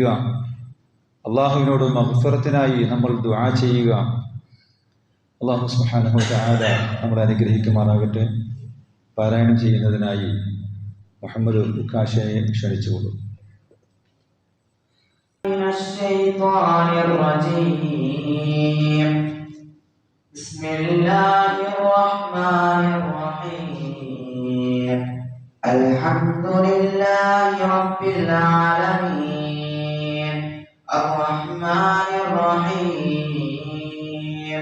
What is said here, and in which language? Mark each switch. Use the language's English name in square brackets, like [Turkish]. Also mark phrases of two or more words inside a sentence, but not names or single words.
[Malayalam] അള്ളാഹുവിനോട് മഗ്ഫിറത്തിനായി നമ്മൾ ദുആ ചെയ്യുക. അള്ളാഹു [Arabic] سبحانه وتعالى [Malayalam] നമ്മളെ അനുഗ്രഹിക്കുമാറാകട്ടെ. പാരായണം ചെയ്യുന്നതിനായി മുഹമ്മദ് ഉക്കാശയെ ക്ഷണിച്ചുകൊള്ളും. [Arabic] من الشيطان الرجيم. بسم الله الرحمن الرحيم. الحمد لله رب العالمين الرحمن الرحيم